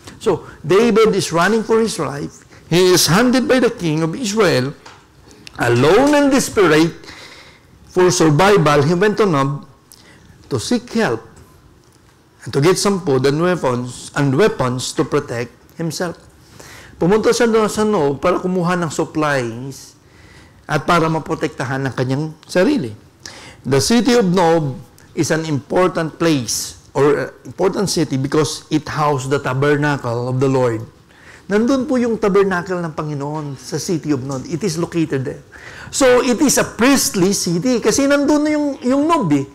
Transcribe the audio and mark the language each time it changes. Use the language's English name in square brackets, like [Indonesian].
[English] So, David is running for his life. He is hunted by the king of Israel, alone and desperate for survival. He went to Nob to seek help and to get some food and weapons to protect himself. [Filipino] Pumunta siya doon sa Nob para kumuha ng supplies at para maprotektahan ng kanyang sarili. [English] The city of Nob is an important place or important city because it housed the tabernacle of the Lord. [Filipino] Nandun po yung tabernacle ng Panginoon sa city of Nob. [English] It is located there. So, it is a priestly city [Filipino] kasi nandun na yung Nob eh.